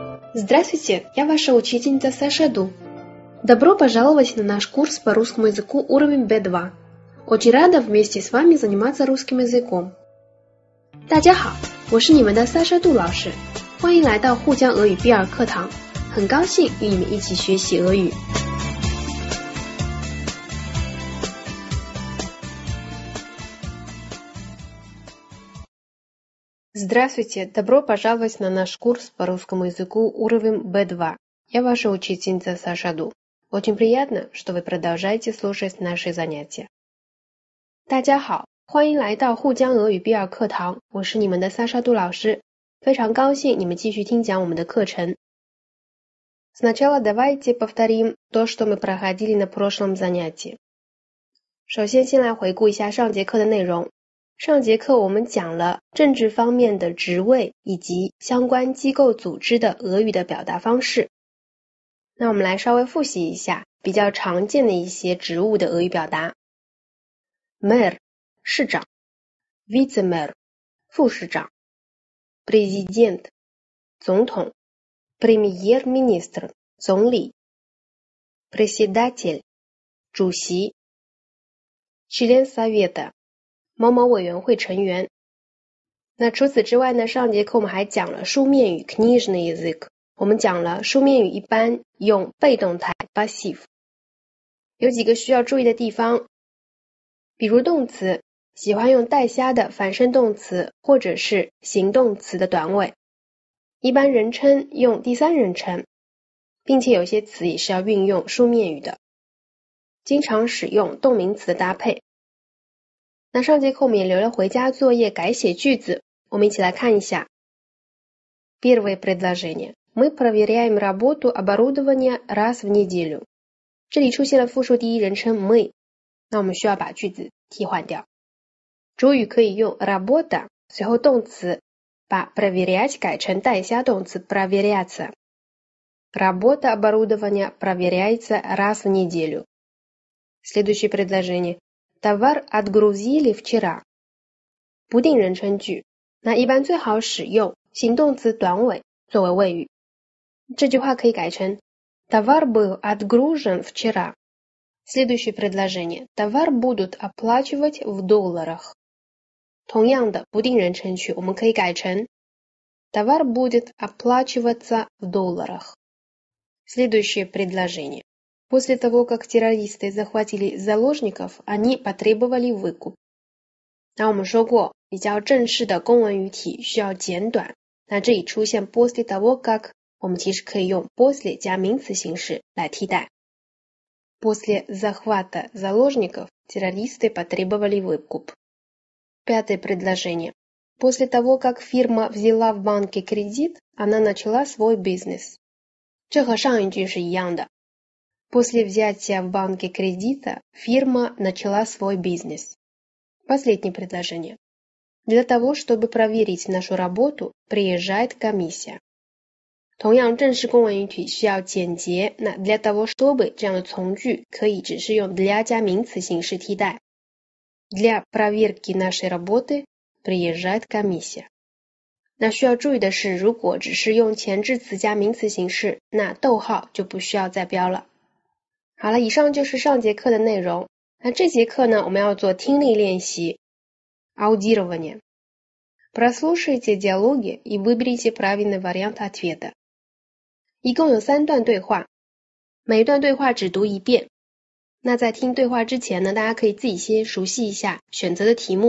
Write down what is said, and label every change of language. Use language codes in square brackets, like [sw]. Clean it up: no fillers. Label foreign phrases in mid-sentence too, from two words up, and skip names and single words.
[ru] Здравствуйте, я ваша учительница Саша Ду. Добро пожаловать на наш курс по русскому языку уровень B2. Очень рада вместе с вами заниматься русским языком. [zh] 大家好，我是你们的Саша Ду老师，欢迎来到沪江俄语 B2 课堂，很高兴与你们一起学习俄语。 [ru] Здравствуйте, добро пожаловать на наш курс по русскому языку уровень B2. Я ваша учительница Саша Ду. Очень приятно, что вы продолжаете слушать наши занятия. [zh] 大家好，欢迎来到沪江俄语 B2 课堂，我是你们的Саша Ду老师，非常高兴你们继续听讲我们的课程。 [ru] Сначала давайте повторим то, что мы проходили на прошлом занятии. [zh] 首先来回顾一下上节课的内容。上节课我们讲了政治方面的职位以及相关机构组织的俄语的表达方式。那我们来稍微复习一下比较常见的一些职务的俄语表达。Мэр 市长 Вице-мэр 副市长 Президент 总统 Премьер-министр 总理 Председатель 主席 [ru] Член совета [zh] 某某委员会成员。那除此之外呢，上节课我们还讲了书面语 [ru] книжный язык， [zh] 我们讲了书面语一般用被动态 passive， 有几个需要注意的地方，比如动词喜欢用带虾的反身动词或者是形动词的短尾，一般人称用第三人称，并且有些词也是要运用书面语的，经常使用动名词的搭配。那上节课我们也留了回家作业改写句子，我们一起来看一下。 [ru] Первое предложение. Мы проверяем работу оборудования раз в неделю. [zh] 这里出现了复数第一人称 мы， 那我们需要把句子替换掉。主语可以用 работа， 随后动词把 проверять 改成带虾动词 проверяться. [ru] Работа оборудования проверяется раз в неделю. Следующее предложение.Товар отгрузили вчера. [zh] 不定人称句，那一般最好使用形动词短尾作为谓语。这句话可以改成 [ru] Товар был отгружен вчера. Следующее предложение. Товар будут оплачивать в долларах. [zh] 同样的不定人称句，我们可以改成 [ru] Товар будет оплачиваться в долларах. Следующее предложение.После того, как террористы захватили заложников, они потребовали выкуп. [zh] 那我们说过，比较正式的公文语体需要简短，那这里出现 [ru] после того, как， [zh] 我们其实可以用 после 加名词形式来替代。 [ru] После захвата заложников террористы потребовали выкуп. Пятое предложение. После того, как фирма взяла в банке кредит, она начала свой бизнес. [zh] 这和上一句是一样的。 [ru] После взятия в банке кредита фирма начала свой бизнес. Последнее предложение. Для того, чтобы проверить нашу работу, приезжает комиссия. [zh] 同样正式公文语体需要简洁，那 [ru] для того, чтобы [zh] 这样的从句可以只是用для加名词形式替代。 [ru] Для проверки нашей работы приезжает комиссия. [zh] 那需要注意的是，如果只是用前置词加名词形式，那逗号就不需要再标了。好了，以上就是上节课的内容。那这节课呢，我们要做听力练习 аудирование. [ru] Прослушайте диалоги и выберите правильный вариант ответа. [zh] 一共有3段对话，每一段对话只读一遍。那在听对话之前呢，大家可以自己先熟悉一下选择的题目。